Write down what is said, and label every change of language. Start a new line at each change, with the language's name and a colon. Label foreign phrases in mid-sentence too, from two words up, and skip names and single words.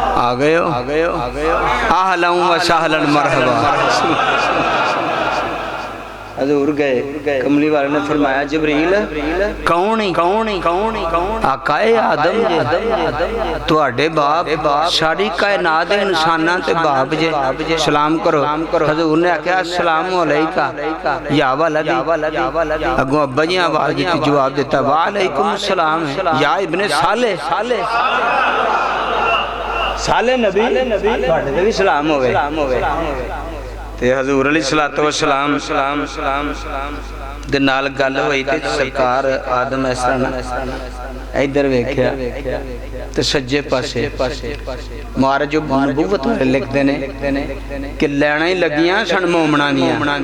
Punjabi: گئے ہو
Arabic: أهلاً وسهلاً مرحبا.
Punjabi: حضور گئے، کملی والے نے فرمایا جبریل کون آقائے آدم تہاڈے باپ ساری کائنات دے انساناں تے باپ جے سلام کرو. حضور نے آکھیا
Arabic: السلام عليك يا ولدي.
Punjabi: اگوں ابا جی آواز دی جواب دتا
Arabic: وعليكم السلام يا ابن صالح نبي
Punjabi: تہاڈے تے بھی سلام ہووے. تے حضور
Arabic: عليه الصلاة والسلام
Punjabi: دے نال گل ہوئی تے سرکار آدم اس طرح ادھر ویکھیا تے سجے پاسے مہاراج جو نبوت والے لکھدے نے کہ لینا ہی لگیاں سن مومناں دیاں.